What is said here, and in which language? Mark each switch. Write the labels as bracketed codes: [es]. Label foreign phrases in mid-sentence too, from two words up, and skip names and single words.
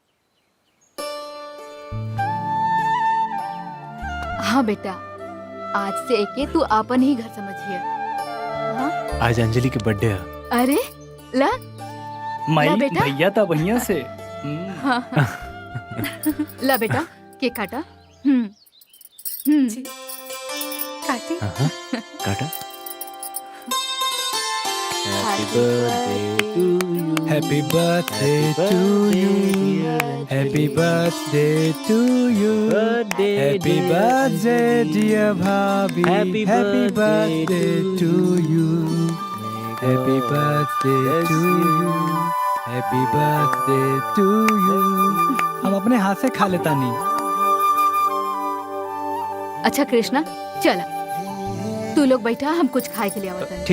[bho] हाँ बेटा आज से एके तू अपन ही घर समझिए। हाँ? आज अंजलि के बर्थडे है। अरे ला माई ला बेटा। भैया तो भैया से। हाँ। ला बेटा केक काटा। जी काटी। हाँ काटा। [en] Happy birthday to you. Happy birthday to you. Happy birthday dear bhabhi. Happy birthday to you. Happy birthday to you. Happy birthday to you. [bho] हम अपने हाथ से खा लेता नहीं। अच्छा कृष्णा चला तू लोग बैठा, हम कुछ खाए के लिए आवता है।